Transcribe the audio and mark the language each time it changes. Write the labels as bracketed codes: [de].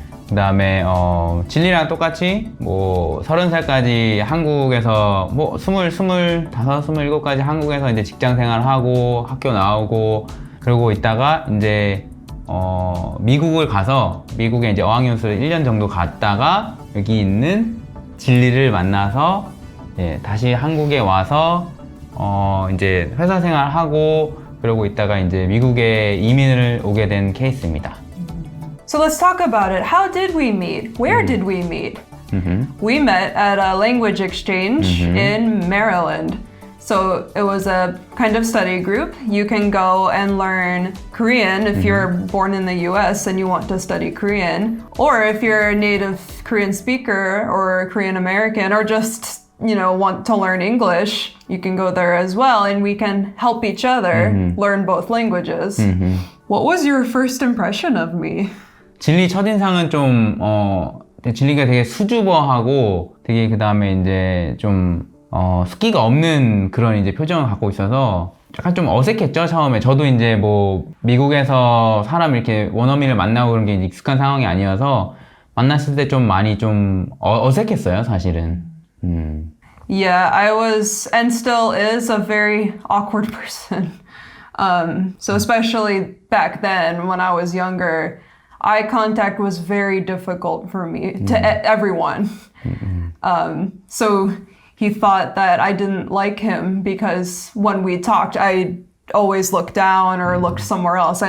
[ko] 그 다음에 진리랑 똑같이 뭐 30살까지 한국에서 뭐 27까지 한국에서 이제 직장 생활하고 학교 나오고 그러고 있다가 이제 미국을 가서 미국에 이제 어학연수를 1년 정도 갔다가 여기 있는 진리를 만나서 다시 한국에 와서 이제 회사 생활하고 그러고 있다가 이제 미국에 이민을 오게 된 케이스입니다. [en] So let's talk about it. How did we meet? Where did we meet? We met at a language exchange in Maryland. So it was a kind of study group. You can go and learn Korean if you're born in the US and you want to study Korean. Or if you're a native Korean speaker or Korean American or just want to learn English, you can go there as well and we can help each other learn both languages. What was your first impression of me? [ko] 진리 첫인상은 좀 진리가 되게 수줍어하고 되게 그 다음에 이제 좀 숫기가 없는 그런 이제 표정을 갖고 있어서 약간 좀 어색했죠 처음에. 저도 이제 뭐 미국에서 사람 이렇게 원어민을 만나고 그런 게 익숙한 상황이 아니어서 만났을 때 좀 많이 좀 어색했어요 사실은. [en] Yeah, I was and still is a very awkward person. So especially back then when I was younger, eye contact was very difficult for me to everyone. So he thought that I didn't like him because when we talked, I always looked down or looked somewhere else.